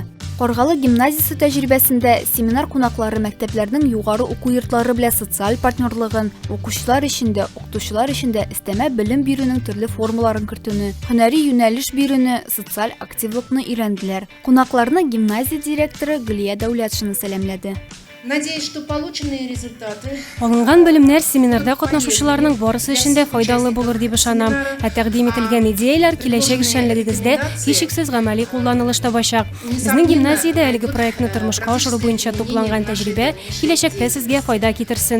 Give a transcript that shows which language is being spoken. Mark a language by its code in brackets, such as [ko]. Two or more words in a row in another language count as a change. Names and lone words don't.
[tt] Каргалы гимназиясе тәҗрибәсендә семинар кунаклары мәктәпләрнең югары уку йортлары белән социаль партнерлыгын, укучылар өчен дә, укытучылар өчен дә өстәмә белем бирүнең төрле формаларын кертүне, һөнәри юнәлеш бирүне, социаль активлыкны өйрәнделәр. Кунакларны гимназия директоры Гөлия Дәүләтшина сәламләде. [ru] Надеюсь, что полученные результаты [tt] Алынган белемнәр семинарда катнашучыларның барысы өчен дә файдалы булыр дип ышанам. Тәкъдим ителгән идеяләр киләчәк эшчәнлегегездә һичшиксез гамәли кулланылыш табачак. Безнең гимназиядә әлеге проектны тормышка ашыру буенча тупланган тәҗрибә киләчәктә сезгә файда китерсен.